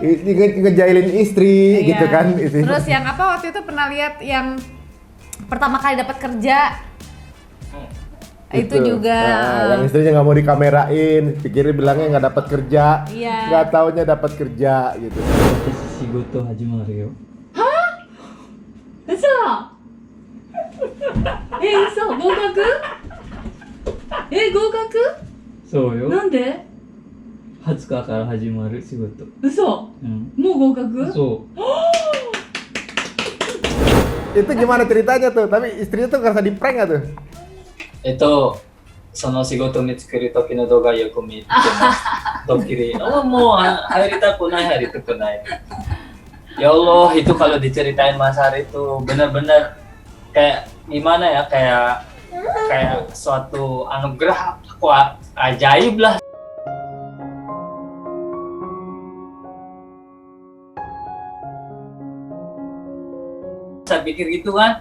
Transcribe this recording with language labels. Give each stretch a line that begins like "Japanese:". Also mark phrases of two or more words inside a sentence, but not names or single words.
Indonesian: ngejailin istri Iya. gitu kan. Istri. Terus yang apa waktu itu pernah lihat yang pertama kali dapat kerja itu juga yang istrinya nggak mau dikamerain, pikirnya bilangnya nggak dapat kerja, Iya. nggak taunya dapat kerja gitu.
Japanese: 仕事始まるよ。嘘嘘合格合格そうよ。なんで 20日から始まる仕事。嘘うん。もう合格そう。
Indonesian: Itu gimana ceritanya tuh? Tapi istrinya tuh ngerasa di prank nggak tuh?
Japanese: その仕事見つける時の動画よく見てます。
Indonesian: ドッキリ。Oh, mau hari itu naik. Ya Allah, itu kalau diceritain Mas Hari itu benar-benar kayak gimana ya, kayak suatu anugerah, wah, ajaib lah. Saya pikir gitu kan.